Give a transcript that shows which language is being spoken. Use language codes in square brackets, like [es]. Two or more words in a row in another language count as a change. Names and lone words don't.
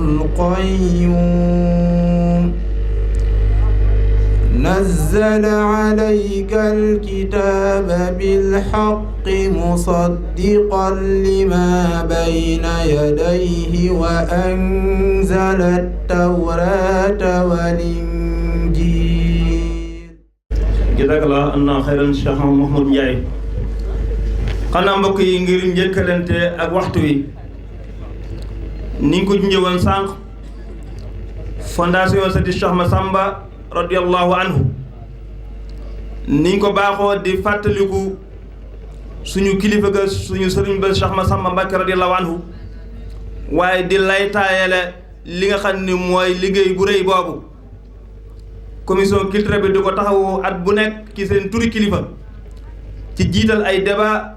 [ar] القيوم نزل عليك الكتاب بالحق مصدقا لما بين يديه وأنزل التوراة والإنجيل. جزاك الله عنا خيرا Cheikh Mouhamadou Ndiaye. [wo] xanaa mbokk yi ngir njëkkalante ak waxtu wi ni nga ko junjee sànq fondation Seydi Cheikh Massamba [ar] رضي الله عنه [wo] ni nga ko baaxoo di fàttaliku suñu kilifa ga suñu sëriñ ba Cheikh Massamba Mbacké [ar] رضي الله عنه [wo] waaye di lay taayale li nga xam ni mooy liggéey bu rëy boobu [fr] commission culture [wo] bi di ko taxawu at bu nekk ci seen turi kilifa ci jiital ay débat